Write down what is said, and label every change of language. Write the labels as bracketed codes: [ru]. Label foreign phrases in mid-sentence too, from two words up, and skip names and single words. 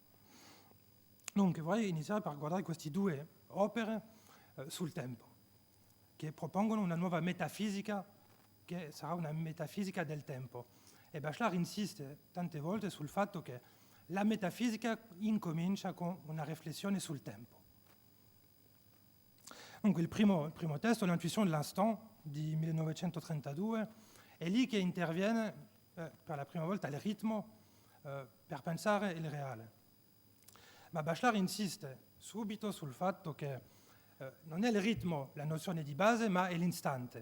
[it] Dunque vorrei iniziare per guardare queste due opere sul tempo, che propongono una nuova metafisica, che sarà una metafisica del tempo. E Bachelard insiste tante volte sul fatto che la metafisica incomincia con una riflessione sul tempo. Dunque il primo testo, L'intuition de l'instant, di 1932, è lì che interviene per la prima volta il ritmo per pensare il reale. Ma Bachelard insiste subito sul fatto che non è il ritmo la nozione di base, ma è l'istante.